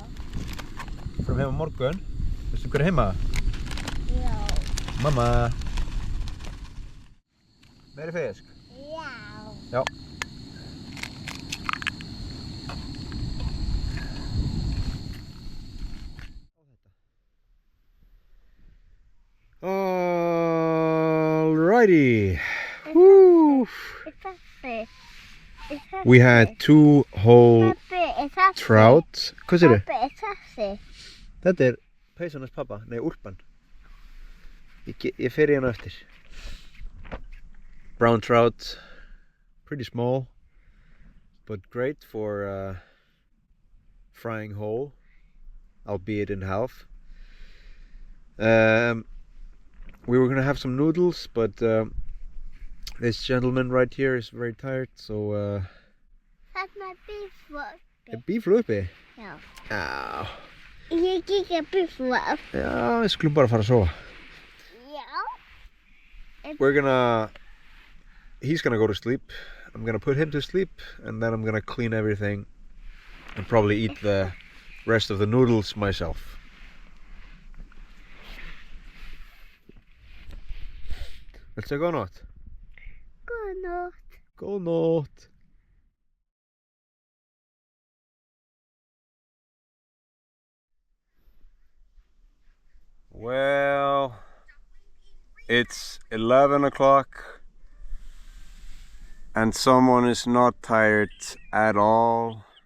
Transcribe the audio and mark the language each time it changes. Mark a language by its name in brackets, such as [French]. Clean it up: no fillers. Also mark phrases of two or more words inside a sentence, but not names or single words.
[Icelandic] Förum heim á morgun. Veistu hver er heima? Já. Mamma. Meiri fisk? Já. Já. [English] Alrighty. Woo. We had 2 whole trout. [Icelandic] Hvað sér þið? Pappi, er þessi? Þetta er peysan hans pappa, nei úlpan. Ég fer í hana eftir. [English] Brown trout, pretty small, but great for frying whole, albeit in half. We were gonna have some noodles, but this gentleman right here is very tired, so [Icelandic] Þarna er bífvörp. er bíflupi? Já. Já. Ég kíkja bífvörp. Já, við skulum bara fara að sofa. Já. [English] He's gonna go to sleep. I'm gonna put him to sleep, and then I'm gonna clean everything and probably eat the rest of the noodles myself. [Icelandic] Viltu segja góða nótt? Góða nótt. Góða nótt. [English] Well, it's 11 o'clock and someone is not tired at all.